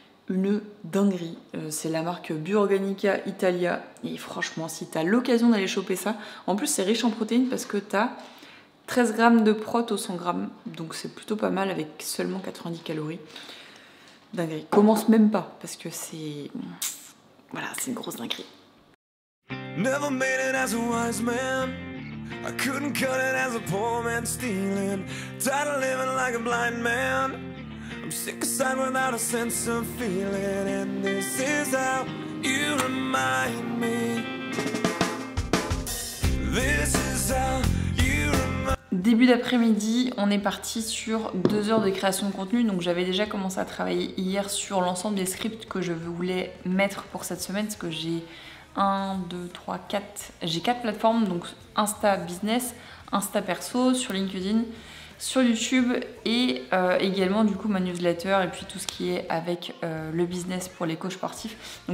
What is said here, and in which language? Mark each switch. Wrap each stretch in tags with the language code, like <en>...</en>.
<fr>Une dinguerie, c'est la marque Bioorganica Italia et franchement si t'as l'occasion d'aller choper ça, en plus c'est riche en protéines parce que t'as 13 grammes de prot au 100 grammes, donc c'est plutôt pas mal avec seulement 90 calories. Dinguerie, commence même pas parce que c'est... Voilà, c'est une grosse dinguerie.</fr> <en>Never made it as a wise man. I couldn't cut it as a poor man stealing. Tired of living like a blind man. I'm sick aside without a sense of feeling. And this is how you remind me. This is how you remind me.</en> <fr>Début d'après-midi, on est parti sur 2 heures de création de contenu. Donc j'avais déjà commencé à travailler hier sur l'ensemble des scripts que je voulais mettre pour cette semaine. Parce que j'ai 1, 2, 3, 4. J'ai 4 plateformes, donc Insta Business, Insta Perso, sur LinkedIn, sur YouTube et également du coup ma newsletter et puis tout ce qui est avec le business pour les coachs sportifs.</fr>